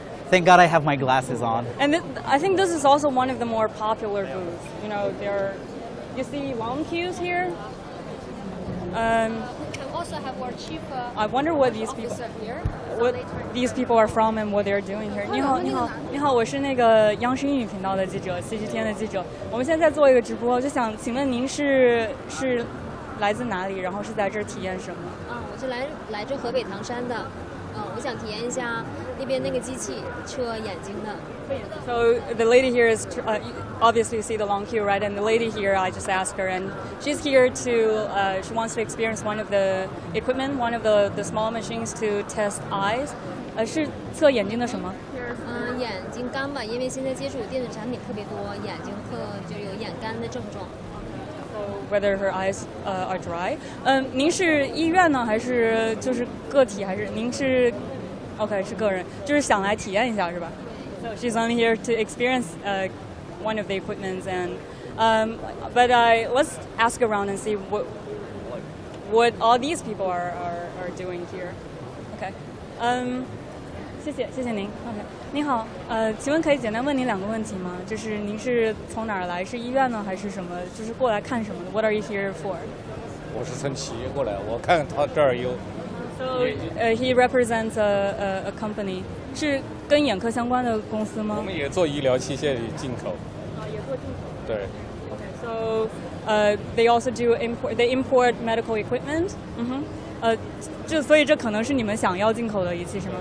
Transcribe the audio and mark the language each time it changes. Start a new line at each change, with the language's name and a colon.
English: Thank God I have my glasses on. And I think this is also one of the more popular booths. You know, you see long queues here. We can also have more cheaper I wonder what these people here. are from and what they're doing here.
Chinese: 你好，我是那个央视英语频道的记者，CGTN 的记者。我们现在在做一个直播，就想请问您是来自哪里？然后是在这儿体验什么？我是来自河北唐山的，我想体验一下那边那个机器测眼睛的。
English: So the lady here is obviously you see the long queue, right? And the lady here, I just asked her, and she's here to she wants to experience one of the equipment, one of the small machines to test eyes.
Chinese: 是测眼睛的什么？眼睛干吧，因为现在接触电子产品特别多，眼睛就有眼干的症状。
English: Whether her eyes are dry.
Chinese: 您是医院呢，还是就是个体，还是您是 OK 是个人，就是想来体验一下是吧？
English: So she's only here to experience one of the equipments, and but let's ask around and see what all these people are doing here.
Chinese: Okay. 谢谢您。 OK， 您好，请问可以简单问您2个问题吗？就是您是从哪儿来？是医院呢，还是什么？就是过来看什么的 ？
English: What are you here for?
Chinese: 我是从企业过来，我看他这儿有。
English: So he represents a company，
Chinese: 是跟眼科相关的公司吗？我们也做医疗器械的进口。对。
English: So they also do import medical equipment.
Chinese: 所以这可能是你们想要进口的仪器是吗？